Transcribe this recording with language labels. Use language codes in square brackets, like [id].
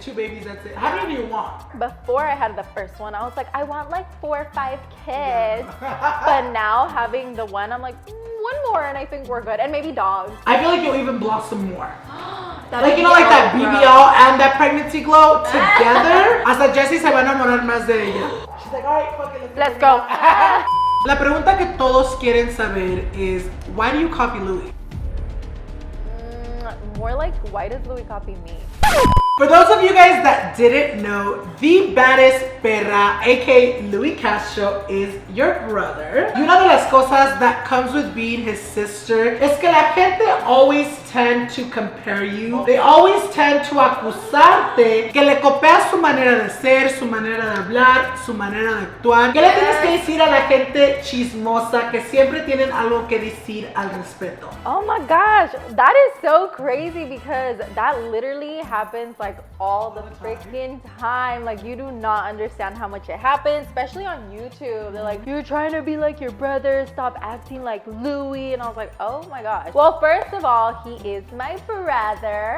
[en] 2 babies, that's it. How many do you want? Before I had the first one, I was like, I want like 4 or 5 kids. But now having the one, I'm like, 1 more and I think we're good. And maybe dogs. I feel like you'll even blossom more. Like, you know, like that BBL and that pregnancy glow together. [es] Hasta Jessie se va a enamorar más de ella. [en] She's like, alright, fuck it, let's go. [es] La pregunta que todos quieren saber is, why do you copy Louis? [en] More like, why does Louis copy me? For those of you guys that didn't know, the baddest perra, aka Yoatzi Castro, is your brother. Y una de las cosas that comes with being his sister es que la gente always tend to compare you. [es] They always tend to acusarte que le copias su manera de ser, su manera de hablar, su manera de actuar. ¿Qué le tienes que decir a la gente chismosa que siempre tienen algo que decir al respecto? [en] Oh my gosh, that is so crazy because that literally happens like all the freaking time. Like you do not understand how much it happens, especially on YouTube. They're like, you're trying to be like your brother, stop acting like Louis. And I was like, oh my gosh. Well, first of all, he is my brother.